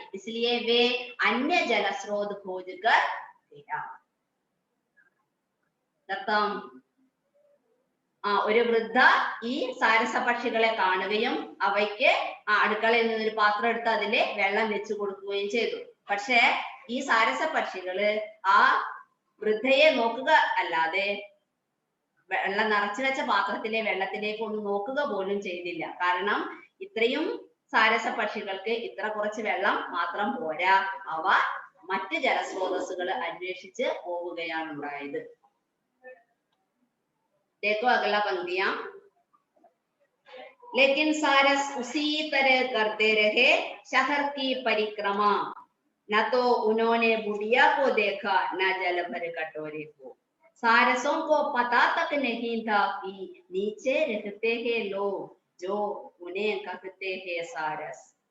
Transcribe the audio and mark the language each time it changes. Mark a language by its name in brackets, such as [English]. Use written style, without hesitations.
[Hindi] इसलिए वे अन्य जल स्रोत खोज कर गया. [Malayalam] ഒരു വൃദ്ധ ഈ സാരസ പക്ഷികളെ കാണുകയും അവയ്ക്ക് അടുക്കളയിൽ നിന്നൊരു പാത്രം എടുത്ത് അതിലെ വെള്ളം വെച്ചു കൊടുക്കുകയും ചെയ്തു. പക്ഷെ ഈ സാരസ പക്ഷികള് ആ വൃദ്ധയെ നോക്കുക അല്ലാതെ വെള്ളം നിറച്ചു വെച്ച പാത്രത്തിലെ വെള്ളത്തിലേക്ക് ഒന്ന് നോക്കുക പോലും ചെയ്തില്ല. കാരണം ഇത്രയും സാരസ പക്ഷികൾക്ക് ഇത്ര കുറച്ച് വെള്ളം മാത്രം പോരാ. അവ മറ്റ് ജലസ്രോതസ്സുകൾ അന്വേഷിച്ച് പോവുകയാണ് ഉണ്ടായത്. [Hindi] देखो अगला पंक्तियां. लेकिन सारस उसी तरह करते रहे शहर की परिक्रमा. न तो उन्होंने बुढ़िया को देखा न जल भरे कटोरे को. सारसों को पता तक नहीं था कि नीचे रहते हैं लोग जो उन्हें कहते हैं सारस।